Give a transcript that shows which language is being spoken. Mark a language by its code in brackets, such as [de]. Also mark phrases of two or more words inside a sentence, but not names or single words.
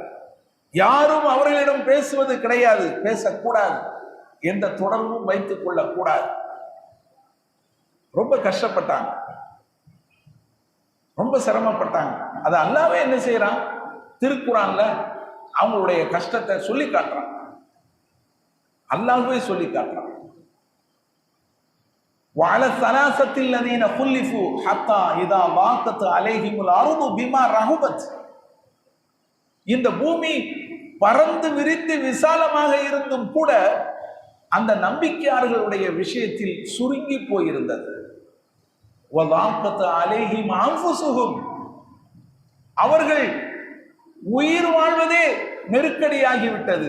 [ta] யாரும் அவர்களிடம் பேசுவது கிடையாது, பேசக்கூடாது, எந்த தொடர்பும் வைத்துக் கொள்ளக்கூடாது. ரொம்ப கஷ்டப்பட்டாங்க, ரொம்ப சிரமப்பட்டாங்க. அது அல்லாஹ்வே என்ன செய்யறான், திருக்குர்ஆன்ல அவங்களுடைய கஷ்டத்தை சொல்லி காட்டுறான். அல்லாஹ்வே சொல்லி காட்டுறான். [ar] وعلى الثلاثة الذين خلفوا حتى إذا ضاقت عليهم الأرض بما رحبت. [ta] இந்த பூமி பறந்து விரித்து விசாலமாக இருந்தும் கூட அந்த நம்பிக்கையாளர்களுடைய விஷயத்தில் சுருங்கி போயிருந்தது. [ar] وضاقت عليهم أنفسهم, [ta] அவர்கள் உயிர் வாழ்வதே நெருக்கடியாகிவிட்டது.